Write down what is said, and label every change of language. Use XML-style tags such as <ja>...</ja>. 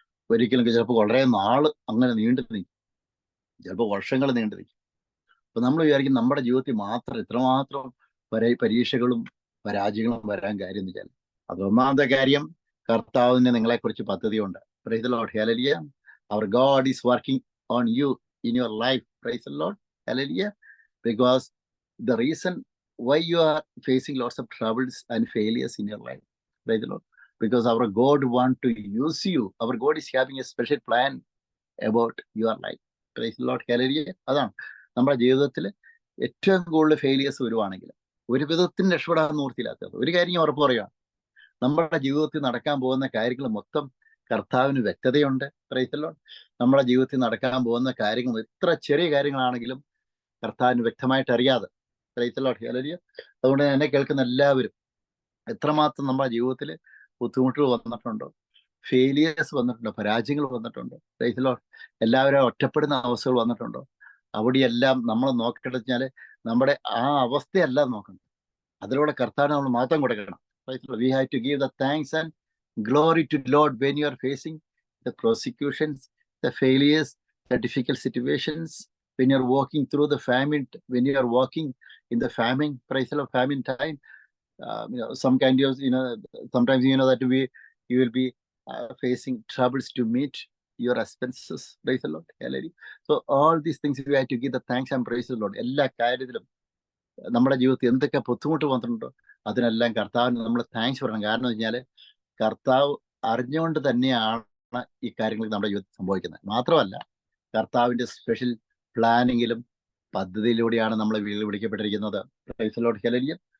<ml>ഒരിക്കലും ചിലപ്പോൾ വളരെ നാള് അങ്ങനെ നീണ്ടു നിൽക്കും, ചിലപ്പോൾ വർഷങ്ങൾ നീണ്ടു നിൽക്കും. അപ്പൊ നമ്മൾ വിചാരിക്കും നമ്മുടെ ജീവിതത്തിൽ മാത്രം ഇത്രമാത്രം പരീക്ഷകളും പരാജയങ്ങളും വരാൻ കാര്യം എന്ന് വെച്ചാൽ, അതൊന്നാമത്തെ കാര്യം, കർത്താവിന് നിങ്ങളെക്കുറിച്ച് പദ്ധതിയുണ്ട്.</ml> <en>Praise the Lord. Hallelujah. Our God is working on you in your life. Praise the Lord. Hallelujah. Because the reason why you are facing lots of troubles and failures in your life, praise the Lord, because our God want to use you. Our God is having a special plan about your life. Praise the Lord. Hallelujah.</en> <ml>അതാണ് നമ്മുടെ ജീവിതത്തിൽ ഏറ്റവും കൂടുതൽ failures വരുവാണെങ്കിൽ ഒരു വിധത്തിന് രക്ഷപ്പെടാൻ നിവൃത്തിയില്ലാത്തത്. ഒരു കാര്യം ഞാൻ ഉറപ്പ് പറയുകയാണ്, നമ്മുടെ ജീവിതത്തിൽ നടക്കാൻ പോകുന്ന കാര്യങ്ങൾ മൊത്തം കർത്താവിന് വ്യക്തതയുണ്ട്. Praise the Lord. നമ്മുടെ ജീവിതത്തിൽ നടക്കാൻ പോകുന്ന കാര്യങ്ങൾ എത്ര ചെറിയ കാര്യങ്ങളാണെങ്കിലും കർത്താവിന് വ്യക്തമായിട്ട് അറിയാതെ. Praise the Lord. ഹല്ലേലൂയ. അതുകൊണ്ട് എന്നെ കേൾക്കുന്ന എല്ലാവരും എത്രമാത്രം നമ്മുടെ ജീവിതത്തിൽ ബുദ്ധിമുട്ടുകൾ വന്നിട്ടുണ്ടോ, ഫെയിലിയേഴ്സ് വന്നിട്ടുണ്ടോ, പരാജയങ്ങൾ വന്നിട്ടുണ്ടോ, പ്രൈസ് ദി ലോർഡ്, എല്ലാവരും ഒറ്റപ്പെടുന്ന അവസ്ഥകൾ വന്നിട്ടുണ്ടോ, അവിടെയെല്ലാം നമ്മൾ നോക്കേണ്ടത് വെച്ചാൽ നമ്മുടെ ആ അവസ്ഥയല്ല നോക്കണം, അതിലൂടെ കർത്താവിന് നമ്മൾ മാറ്റം കൊടുക്കണം.</ml> <en>We have to give the thanks and glory to Lord when you are facing the persecutions, the failures, the difficult situations, when you are walking through the famine, when you are walking in the famine, praise the Lord, famine time. Some kind of, sometimes that you will be facing troubles to meet your expenses. Praise the Lord. Hallelujah. So all these things we have to give the thanks and praise the Lord.</en> <ml>എല്ലാ കാര്യത്തിലും നമ്മുടെ ജീവിതത്തിൽ എന്തൊക്കെ ബുദ്ധിമുട്ട് വന്നിട്ടുണ്ടോ അതിനെല്ലാം കർത്താവിന് നമ്മൾ താങ്ക്സ് പറയണം. കാരണം എന്ന് വെച്ചാൽ കർത്താവ് അറിഞ്ഞുകൊണ്ട് തന്നെയാണ് ഈ കാര്യങ്ങൾ നമ്മുടെ ജീവിതത്തിൽ സംഭവിക്കുന്നത്. മാത്രമല്ല, കർത്താവിന്റെ സ്പെഷ്യൽ പ്ലാനിങ്ങിലും പദ്ധതിയിലൂടെയാണ് നമ്മൾ വിളിക്കപ്പെട്ടിരിക്കുന്നത്. Praise the Lord. ഹല്ലേലൂയ.</ml>